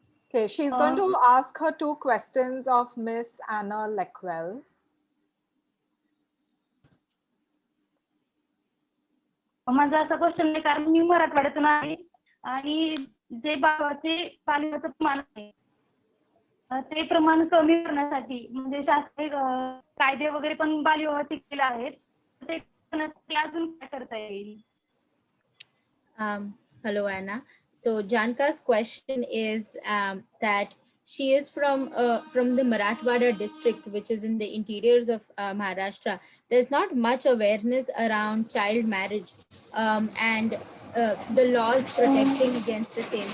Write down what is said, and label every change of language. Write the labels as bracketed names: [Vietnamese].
[English] Okay, she's going to ask her 2 questions of Miss Anna Leckwell. [Marathi] माझा असा question आहे कारण मी मराठवाड्यातून आहे आणि जे बालविवाहाचं प्रमाण आहे ते प्रमाण कमी करण्यासाठी म्हणजे शास्त्रीय कायदे वगैरे पण बालविवाहाचे केले आहेत. ते करण्यासाठी अजून काय करता येईल? [English] Hello, Anna. So Janka's question is that she is from the Marathwada district, which is in the interiors of Maharashtra. There's not much awareness around child marriage and the laws protecting against the same.